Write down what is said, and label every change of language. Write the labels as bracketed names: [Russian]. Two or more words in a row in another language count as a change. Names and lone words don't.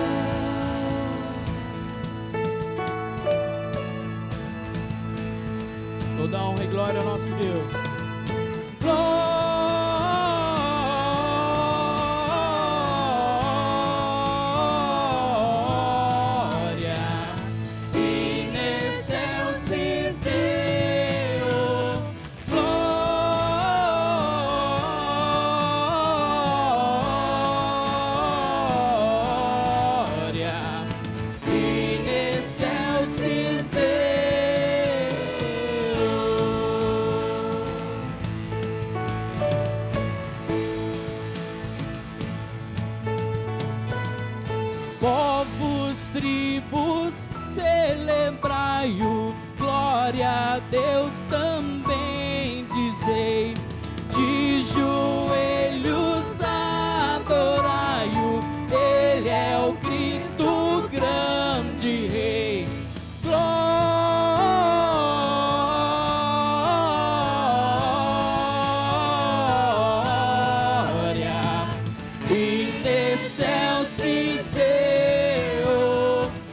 [Portuguese] Toda honra e glória ao nosso Deus. [Latin] Glória in excelsis Deo. Glória in excelsis Deo. [Portuguese] Povos, tribos, celebrai-o, glória a Deus também dizei, de joelhos adorai-o, ele é o Cristo grande Rei. [Latin] Glória in excelsis Deo.